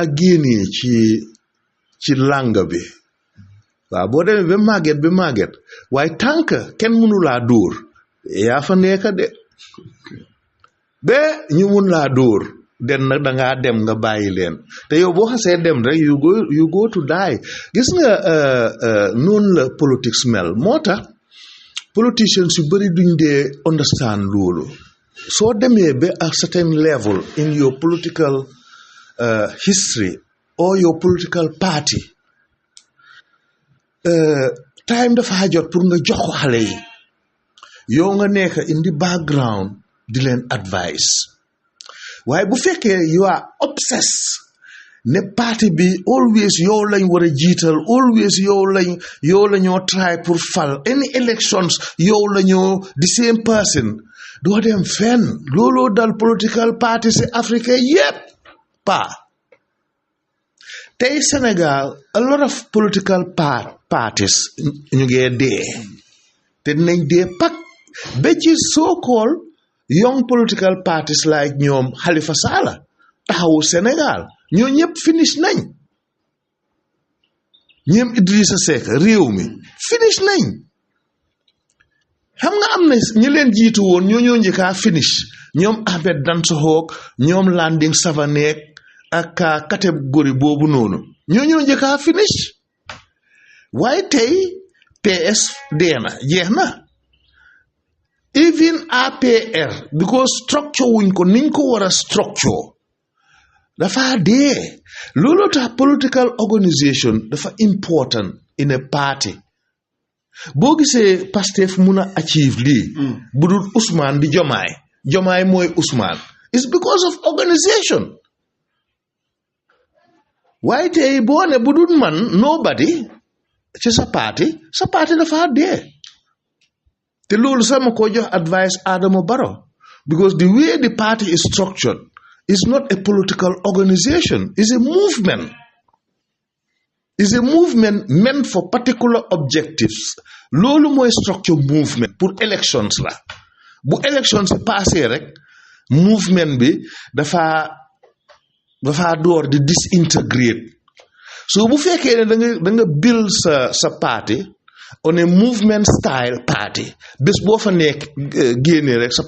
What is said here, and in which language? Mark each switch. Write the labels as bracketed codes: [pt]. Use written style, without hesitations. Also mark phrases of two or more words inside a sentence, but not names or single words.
[wo] génnee ci làng bi waaw boo demee ba màgget waaye tànk kenn mënu laa dóor yaa fa nekk de ba ñu mun laa dóor den nag dangaa dem nga bàyyi leen te yow boo xasee dem rek [en] you go to die [wo] gis nga noonu la politics mel moo tax politicians yu bëri duñ dee understand loolu soo demee ba [en] a certain level in your political history or your political party [wo] time dafa jot pour nga jox ko xale yi yow nga nekk [en] in the background [wo] di leen advice waaye bu fekkee [en] you are obsessed [wo] ne parti bi always yow lañ war a jiital always yow la ñoo try pour fal [en] any elections [wo] yow la ñoo [en] the same person [wo] doo dem fenn looloo dal [en] political parties [wo] ci Afrique yépp tey Sénégal [en] a lot of political parties [wo] ñu ngee dee te dinañ dee pak ba ci [en] so-called young political parties like [wo] ñoom Halifa Sallah taxawu Sénégal ñoo ñëpp finish nañ ñoom Idrissa Seck réew mi finish nañ xam nga am na ñi leen jiitu woon ñoo njëkkaa finish ñoom Ahmed Dansokho ñoom Landing Savané ak catégorie boobu noonu ñoo njëkkaa finish waaye tey PS deena jeex na even APR because structure wuñ ko niñ ko war a structure dafa dee loolu tax [en] political organisation [wo] dafa [en] important in a party [wo] boo gisee Pastef mun a achieve lii bu dul Ousmane di Diomaye mooy Ousmane [en] it's because of organisation [wo] waaye tey boo ne bu dul man [en] nobody [wo] ci sa parti dafa dee te loolu sama ko jox [en] advice Adama Barrow because the way the party is structured is not a political organization it's a movement meant for particular objectives [wo] loolu mooy structure movement pour elections la bu elections yi passé rek movement bi dafa door di disintegrate so bu fekkee ne da nga build sa party [en] on a movement style party [wo] bés boo fa nekk génnee rek sa